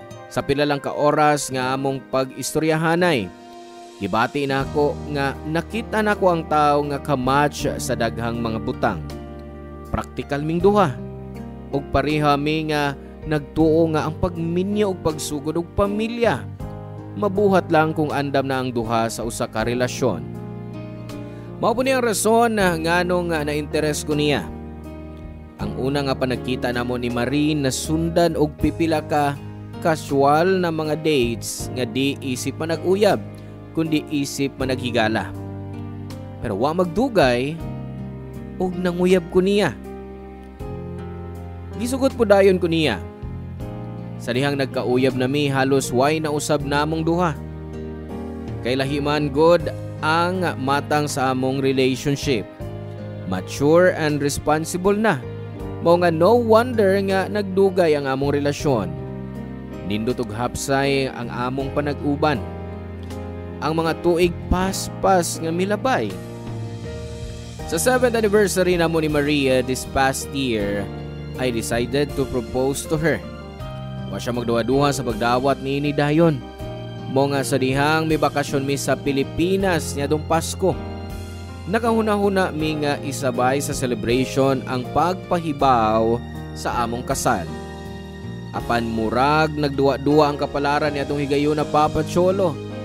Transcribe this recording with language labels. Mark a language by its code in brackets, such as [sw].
[ceb] Sa pila lang ka oras nga among pag-istoryahanay, gibati na ako nga nakita na ko ang tao nga kamatch sa daghang mga butang. Praktikal ming duha. Og pareha mi nga nagtuo nga ang pagminyo og pagsugod og pamilya. Mabuhat lang kung andam na ang duha sa usa ka relasyon. Mao po niyang rason na nganong na-interes ko niya. Ang una nga panagkita namo ni Marie na sundan og pipila ka casual na mga dates nga di isip manag-uyab kundi isip managhigala. Pero wa magdugay og nanguyab ko niya. Gisugot po dayon ko niya. Sa dihang nagkauyab nami halos way na usab namong duha. Kay lahiman god ang matang sa among relationship. [en] Mature and responsible [ceb] na. Mao nga no wonder nga nagdugay ang among relasyon. Nindot ug hapsay ang among panag-uban. Ang mga tuig paspas nga milabay. Sa 7th anniversary namo ni Maria [en] this past year, I decided to propose to her. [ceb] Wa siya magduwa-duha sa pagdawat ni dayon. Mo nga sa dihang may bakasyon mi sa Pilipinas niadtong Pasko. Nakahuna-huna mi nga isabay sa celebration ang pagpahibaw sa among kasal. Apan murag nagduwa-duwa ang kapalaran niadtong higayon na Papa Cholo.